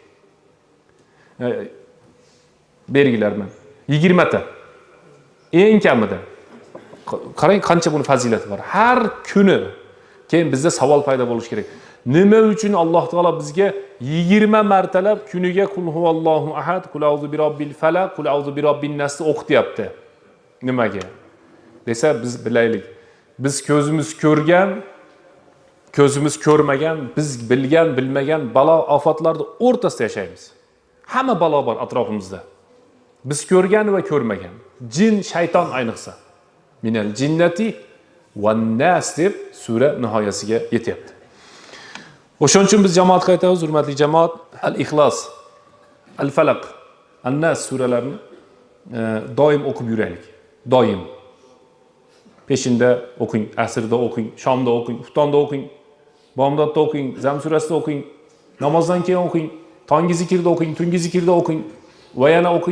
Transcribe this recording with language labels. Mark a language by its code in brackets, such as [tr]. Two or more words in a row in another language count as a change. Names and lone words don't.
[uz] Belgilarman. 20 ta. Eng kamida. Qarang qancha buni fazilati bor. Har kuni keyin bizda savol paydo bo'lishi kerak. Nima uchun Alloh taolo bizga 20 martalab kuniga [ar] قل هو الله أحد، قل أعوذ برب الفلق، قل أعوذ برب الناس o'qityapti? [uz] Nimaga? Desa biz bilaylik. Biz ko'zimiz ko'rgan, ko'zimiz ko'rmagan, biz bilgan, bilmagan balo ofatlarda o'rtasida yashaymiz. Hamma balo bor atrofimizda. Biz ko'rgan va ko'rmagan. Jin, shayton ayniqsa. [ar] من الجنة والناس [uz] deb sura nihoyasiga yetyapti. O'shaning uchun biz jamoatga aytamiz, hurmatli jamoat, al-Ixlos, al-Falaq, an-Nas suralarini doim o'qib yuraylik. Doim. Peshinda o'qing, asrda o'qing, shomda o'qing, xuftonda o'qing, bomdodda o'qing, Zam surasida o'qing, namozdan keyin o'qing, tongi zikrda o'qing, tungi zikrda o'qing va yana o'qing.